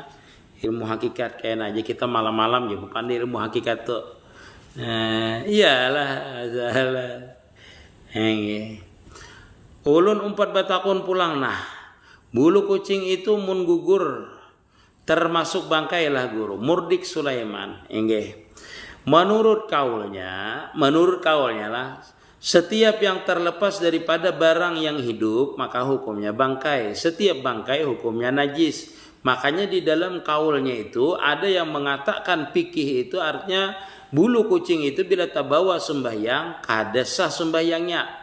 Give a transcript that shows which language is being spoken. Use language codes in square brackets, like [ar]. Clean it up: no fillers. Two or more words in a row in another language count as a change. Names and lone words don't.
[bjn] Ilmu hakikat kena aja kita malam-malam ya bukan di ilmu hakikat tuh. Iyalah salah. Ulun 4 batakun pulang nah. Bulu kucing itu mun gugur termasuk bangkai lah guru. Murdik Sulaiman. Menurut kaulnya lah, setiap yang terlepas daripada barang yang hidup maka hukumnya bangkai. Setiap bangkai hukumnya najis. Makanya di dalam kaulnya itu ada yang mengatakan fikih itu artinya Bulu kucing itu bila tabawa sembahyang, kada sah sembahyangnya.